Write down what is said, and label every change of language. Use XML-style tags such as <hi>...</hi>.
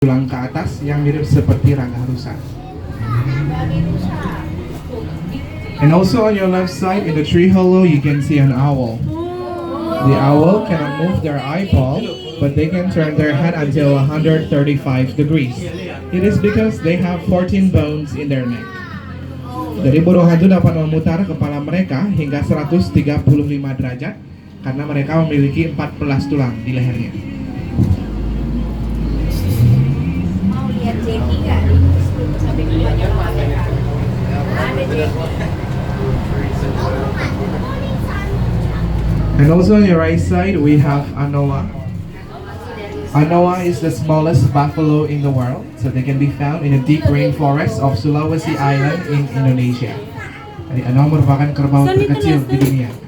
<id>tulang ke atas yang mirip seperti rangga rusa.</id> <en>And also on your left side in the tree hollow you can see an owl. The owl cannot move their eyeball, but they can turn their head until 135 degrees. It is because they have 14 bones in their neck.</en> <id>Jadi burung hantu dapat memutar kepala mereka hingga 135 derajat karena mereka memiliki 14 tulang di lehernya. Mau lihat Jackie nggak? Sampai banyak mereka. Ada Jackie.</id> <en>And also on your right side we have Anoa. Anoa is the smallest buffalo in the world, so they can be found in the deep rainforest of Sulawesi Island in Indonesia.</en> <id>Jadi Anoa merupakan kerbau terkecil di dunia.</id>